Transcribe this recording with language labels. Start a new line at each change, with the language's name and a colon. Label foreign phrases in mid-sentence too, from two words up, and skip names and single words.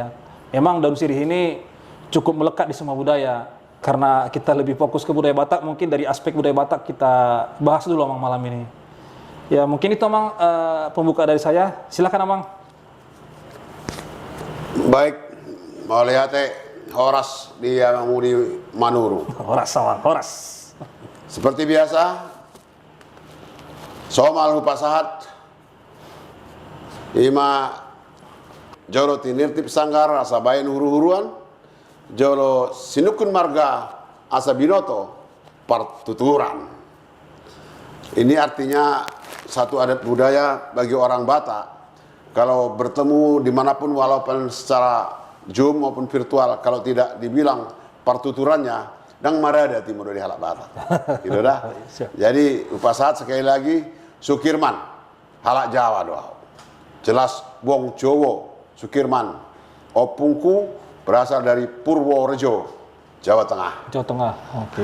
Indonesian: Memang daun sirih ini cukup melekat di semua budaya. Karena kita lebih fokus ke budaya Batak, mungkin dari aspek budaya Batak kita bahas dulu Amang malam ini. Ya mungkin itu Amang pembuka dari saya. Silakan Amang. Baik, mau lihat Horas di Manuru. Horas Amang, Horas. Seperti biasa,
Batak Toba: somal pasahat, ima jolo tinirtip sanggar asa bayan huru-huruan, jolo sinukun marga asa binoto partuturan.
Indonesian: Ini artinya satu adat budaya bagi orang Batak. Kalau bertemu dimanapun walaupun secara Zoom maupun virtual, kalau tidak dibilang partuturannya,
Batak Toba: dang marada timur
Indonesian: dari halak Batak. Gitu dah. Jadi upasahat sekali lagi Sukirman
Batak Toba: halak Jawa doa.
Indonesian: Jelas
Javanese: Wong Jowo
Indonesian: Sukirman. Opungku berasal dari Purworejo, Jawa Tengah. Jawa Tengah. Oke.